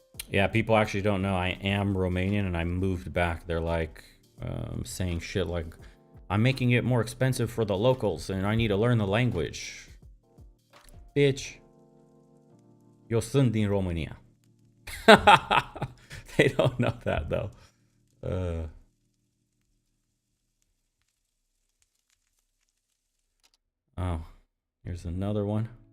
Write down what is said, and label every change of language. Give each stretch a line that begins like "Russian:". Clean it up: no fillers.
English: Yeah, people actually don't know I am Romanian and I moved back. They're like saying shit like, I'm making it more expensive for the locals and I need to learn the language.
Romanian: Bitch, eu sunt din Romania.
English: They don't know that though. Oh, here's another one.